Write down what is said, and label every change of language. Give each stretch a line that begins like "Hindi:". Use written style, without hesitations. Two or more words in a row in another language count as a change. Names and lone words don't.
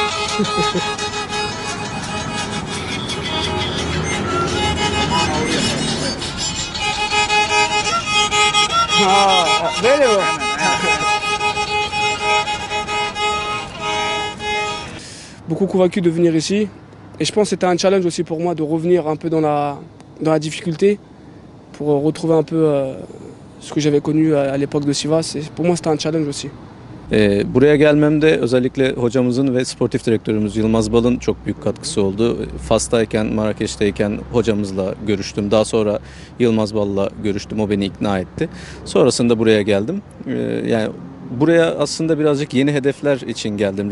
Turkish: Ha, böyle mi?
French: Beaucoup convaincu de venir ici. Et je pense que c'était un challenge aussi pour moi de revenir un peu dans la difficulté pour retrouver un peu ce que j'avais connu à l'époque de Sivas. Et pour moi, c'était un challenge aussi.
Turkish: Buraya gelmemde özellikle hocamızın ve sportif direktörümüz Yılmaz Bal'ın çok büyük katkısı oldu. Fas'tayken, Marrakeş'teyken hocamızla görüştüm. Daha sonra Yılmaz Bal'la görüştüm. O beni ikna etti. Sonrasında buraya geldim. Yani buraya aslında birazcık yeni hedefler için geldim.